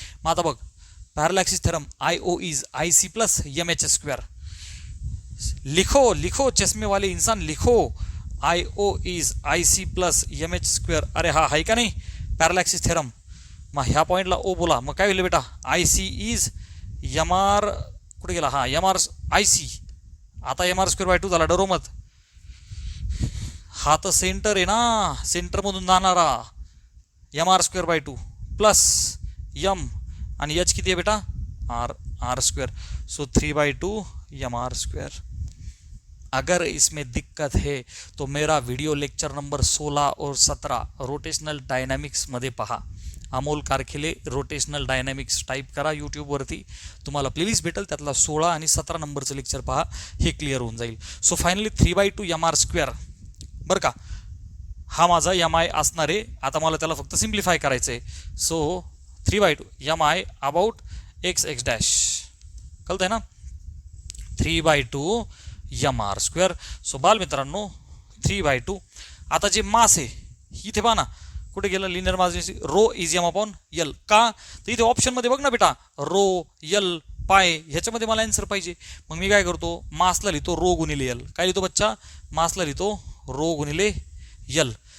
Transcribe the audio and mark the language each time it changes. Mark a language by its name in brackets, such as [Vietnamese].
[Marathi] मग आता बघ, [English] Parallel axis theorem I O is I C plus M H square. [Hindi] लिखो लिखो चष्मे वाले इंसान, लिखो, [English] I O is I C plus M H square. [Marathi] अरे हा आहे का नाही पॅरल ॲक्सिस थ्योरम. मग ह्या पॉईंटला ओ बोला, मग काय होईल बेटा, आई सी इज एम आर, कुठे गेला, हा एम आर आई सी. आता एम आर स्क्वेअर बाय 2 झाला, डरो मत. हा तर सेंटर आहे ना, सेंटरमधून जाणारा M R square by 2 plus M, आणि एच किती आहे बेटा, R, R square. [English] So 3/2 M R square. [Hindi] अगर इसमें दिक्कत है तो मेरा व्हिडिओ लेक्चर नंबर 16 और 17 [Marathi] रोटेशनल डायनॅमिक्समध्ये पहा. Amol Karkhile rotational dynamics type करा यूट्यूबवरती, तुम्हाला प्लेलिस्ट भेटेल, त्यातला 16 आणि 17 नंबरचं लेक्चर पहा, हे क्लिअर होऊन जाईल. So finally 3/2 M R square, बरं का, हा माझा एम आय असणार आहे. आता मला त्याला फक्त सिम्प्लिफाय करायचं आहे. [English] So 3/2 M I about X X dash, कळतंय ना, 3/2 M R square. [Marathi] सो बाल मित्रांनो 3/2. आता जे मास आहे इथे पहा ना, कुठे गेलं linear mass, row is M upon L. का, तर इथे ऑप्शनमध्ये बघ ना बेटा, रो यल पाय, ह्याच्यामध्ये मला आन्सर पाहिजे. मग मी काय करतो, मासला लिहितो रो गुणिले यल. काय लिहितो बच्चा, मासला लिहितो रो गुणिले यल.